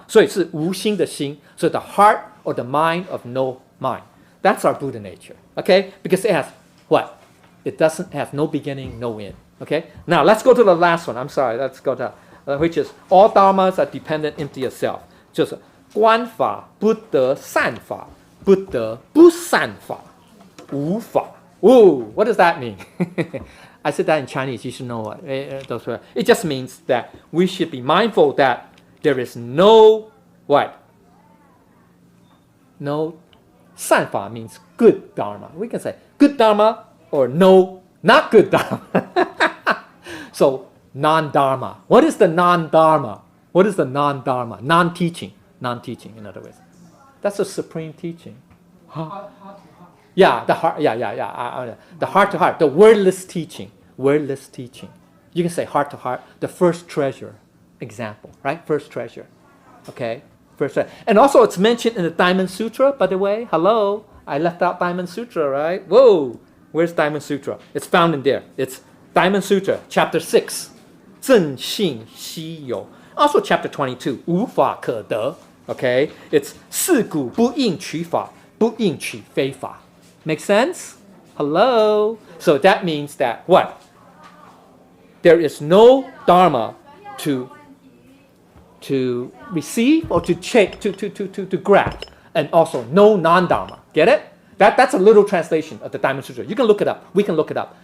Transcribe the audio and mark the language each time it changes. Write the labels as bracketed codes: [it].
[en] So it's [zh] 无心的心. [en] So the heart or the mind of no mind. That's our Buddha nature. Okay? Because it has what? It doesn't have no beginning, no end. Okay? Now let's go to the last one. I'm sorry. Let's go to which is all dharmas are dependent into yourself. [zh] 就是观法不得善法，不得不善法，无法。 [en] Ooh, what does that mean? I said that in Chinese. You should know what. It just means that we should be mindful that there is no what? No 善法 means good dharma. We can say good dharma or no, not good dharma. So non-dharma. What is the non-dharma? What is the non-dharma? Non-teaching. Non-teaching, in other words. That's a supreme teaching. Huh? Yeah, the heart. Yeah. The heart-to-heart. The wordless teaching. Wordless teaching. You can say heart-to-heart. The first treasure. Example, right? First treasure. Okay? First treasure. And also it's mentioned in the Diamond Sutra, by the way. Hello. I left out Diamond Sutra, right? Whoa. Where's Diamond Sutra? It's found in there. It's Diamond Sutra, chapter 6. [zh] 正信稀有. [en] Also chapter 22. [zh] 无法可得.Okay? It's 四古不应取法，不应取非法. [en] Make sense? Hello? So that means that what? There is no dharma to receive or to grasp. and also no non-dharma. Get it? That's a little translation of the Diamond Sutra. You can look it up. We can look it up.